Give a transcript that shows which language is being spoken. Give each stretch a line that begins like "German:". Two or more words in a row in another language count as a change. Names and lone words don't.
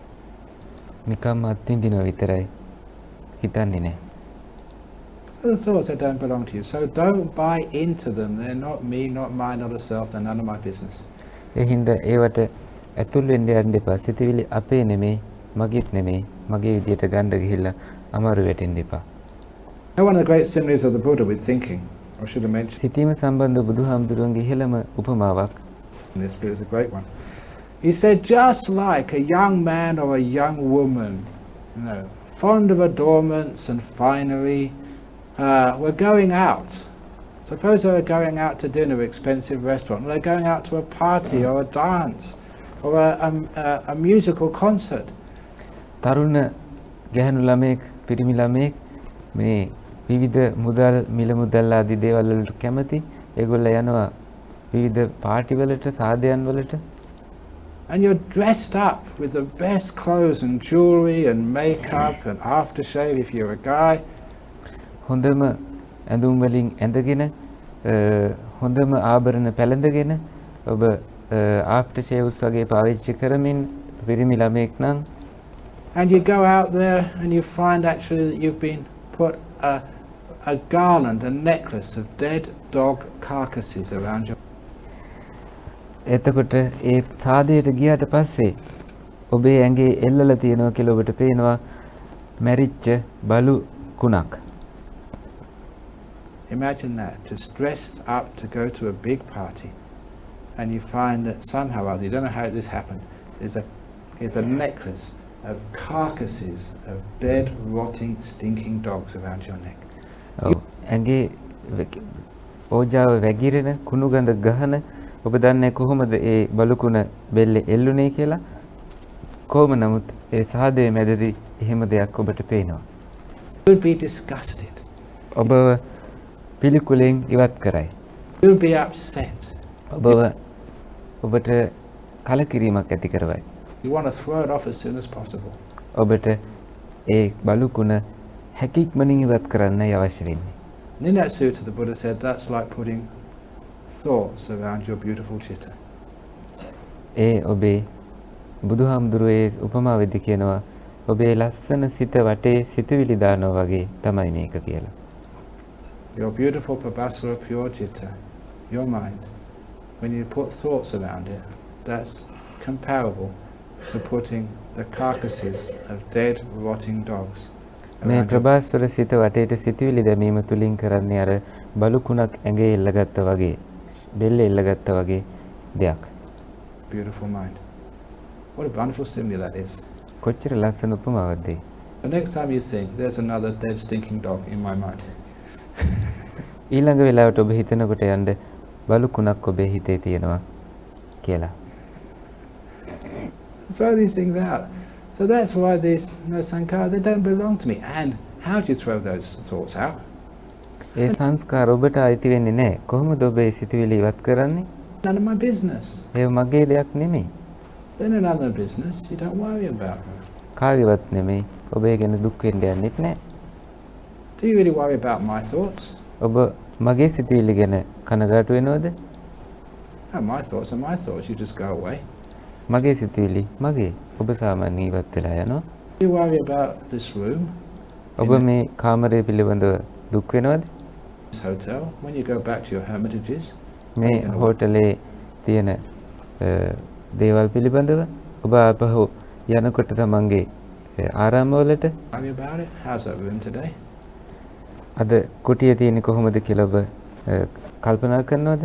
Sinhala: නිකම්ම අත්විඳිනවා විතරයි හිතන්නේ නෑ.
English: The thoughts that don't belong to you, so don't buy into them. They're not me, not mine, not a self. They're none of my business.
Sinhala: ඒ හින්දා ඒවට ඇතුල් වෙන්න යන්න එපා. සිතවිලි අපේ නෙමෙයි, මගේත් නෙමෙයි. මගේ විදියට ගන්න ගිහිල්ලා අමාරු වෙටෙන්න එපා.
English: One of the great similes of the Buddha with thinking, I should have mentioned
Sinhala: සිතීම සම්බන්ධ බුදුහාමුදුරුවන්ගේ ඉහළම උපමාවක්.
English: this, but it's a great one. He said, just like a young man or a young woman, fond of adornments and finery, were going out. Suppose they were going out to dinner at an expensive restaurant, or they're going out to a party or a dance or a musical concert.
Sinhala: තරුණ ගැහැණු ළමයෙක් පිරිමි ළමයෙක් මේ විවිධ මුදල් මිල මුදල් ආදී දේවල් වලට කැමති. ඒගොල්ලෝ යනවා විවිධ පාටි වලට සාදයන් වලට.
English: and you're dressed up with the best clothes and jewelry and makeup and aftershave if you're a guy.
Sinhala: හොඳම ඇඳුම් වලින් ඇඳගෙන හොඳම ආභරණ පැළඳගෙන ඔබ ආෆ්ටර් ෂේව්ස් වගේ පාවිච්චි කරමින් පිරිමි ළමෙක් නම්
English: And you go out there and you find actually that you've been put a garland, a necklace of dead dog carcasses around your.
Sinhala: එතකොට ඒ සාදයට ගියාට පස්සේ ඔබේ ඇඟේ එල්ලලා තියෙනවා කියලා ඔබට පේනවා මැරිච්ච බලු කුණක්.
English: Imagine that, just dressed up to go to a big party, and you find that somehow or other, you don't know how this happened, there's a necklace of carcasses of dead, rotting, stinking dogs around your neck.
Sinhala: ඇඟේ ඕජාව වැగిරෙන කුණු ගඳ ගහන ඔබ දන්නේ කොහොමද ඒ බලුකුණ බෙල්ලේ එල්ලුනේ කියලා? කොහොම නමුත් ඒ සාදයේ මැදදී එහෙම දෙයක් ඔබට පේනවා.
English: You would be disgusted.
Sinhala: ඔබ පිළිකුලෙන් ඉවත් කරයි.
English: You would be upset.
Sinhala: ඔබට කලකිරීමක් ඇති කරවයි.
English: You want to throw it off as soon as possible.
Sinhala: ඔබට ඒ බලුකුණ හැකියක්මනින් ඉවත් කරන්නයි අවශ්‍ය වෙන්නේ.
English: In that sutta, the Buddha said that's like putting thoughts around your beautiful chitta.
Sinhala: ඒ ඔබේ බුදුහාමුදුරුවේ උපමාවෙදි කියනවා ඔබේ ලස්සන සිත වටේ සිතුවිලි දානවා වගේ තමයි මේක කියලා.
English: Your beautiful pabasara pure chitta, your mind, when you put thoughts around it, that's comparable to putting the carcasses of dead, rotting dogs.
Sinhala: මේ ප්‍රභාස්වර සිත වටේට සිතුවිලි දැමීම තුලින් කරන්නේ අර බලුකුණක් ඇඟේ එල්ලගත්තා වගේ, බෙල්ලේ එල්ලගත්තා වගේ දෙයක්.
English: Beautiful mind. What a wonderful simile that is.
Sinhala: කොච්චර ලස්සන උපමාවක්ද?
English: The next time you think there's another dead stinking dog in my mind.
Sinhala: ඊළඟ වෙලාවට ඔබ හිතනකොට යන්න බලුකුණක් ඔබේ හිතේ තියෙනවා කියලා.
English: Throw these things out. So that's why these sankharas, they don't belong to me. And how do you throw those thoughts out?
Sinhala: ඒ සංස්කාර ඔබට අයිති වෙන්නේ නැහැ. කොහොමද ඔබ ඒ සිතුවිලි ඉවත් කරන්නේ?
English: None of my business.
Sinhala: ඒ මගේ දෙයක් නෙමෙයි.
English: They're none of my business. You don't worry about them.
Sinhala: කාගේවත් නෙමෙයි. ඔබ ඒ ගැන දුක් වෙන්න යන්නෙත් නැහැ.
English: Do you really worry about my thoughts?
Sinhala: ඔබ මගේ සිතුවිලි ගැන කනගාටු වෙනවද?
English: No, my thoughts are my thoughts. You just go away.
Sinhala: මගේ සිතුවිලි මගේ. ඔබ සාමාන්‍ය ඉවත් වෙලා යනවා.
English: You worry about this room.
Sinhala: ඔබ මේ කාමරය පිළිබඳව දුක් වෙනවද?
English: This hotel. When you go back to your hermitages.
Sinhala: මේ හෝටලේ තියෙන දේවල් පිළිබඳව ඔබ ආපහු යනකොට තමන්ගේ ආරාමවලට
English: Worry about it. How's that room today?
Sinhala: අද කුටිය තියෙන්නේ කොහොමද කියලා ඔබ කල්පනා කරනවද?